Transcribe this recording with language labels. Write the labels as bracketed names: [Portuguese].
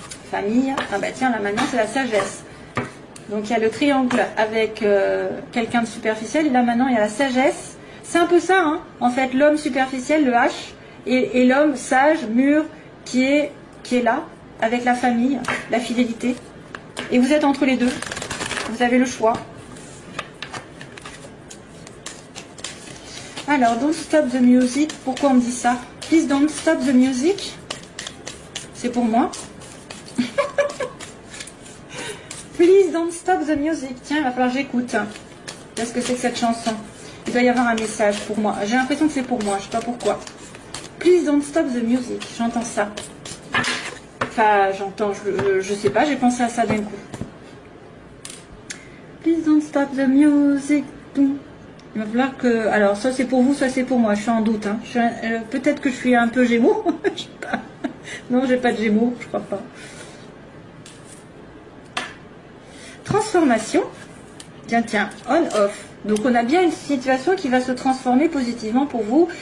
[French] Famille. Ah bah tiens, là maintenant c'est la sagesse. Donc il y a le triangle avec quelqu'un de superficiel. Et là maintenant il y a la sagesse. C'est un peu ça, hein. En fait, l'homme superficiel, le H, et l'homme sage, mûr, qui est là, avec la famille, la fidélité. Et vous êtes entre les deux. Vous avez le choix. Alors, [English] don't stop the music. [French] Pourquoi on me dit ça? [English] Please don't stop the music. [French] C'est pour moi. [English] Please don't stop the music. [French] Tiens, il va falloir que j'écoute. Qu'est-ce que c'est que cette chanson? Il doit y avoir un message pour moi. J'ai l'impression que c'est pour moi. Je ne sais pas pourquoi. [English] Please don't stop the music. [French] J'entends ça. Enfin, j'entends. Je sais pas. J'ai pensé à ça d'un coup. [English] Please don't stop the music. [French] Il va falloir que... Alors, soit c'est pour vous, soit c'est pour moi. Je suis en doute. Hein. Peut-être que je suis un peu Gémeaux. Je sais pas. Non, j'ai pas de Gémeaux. Je crois pas. Transformation. Tiens, on-off. Donc, on a bien une situation qui va se transformer positivement pour vous.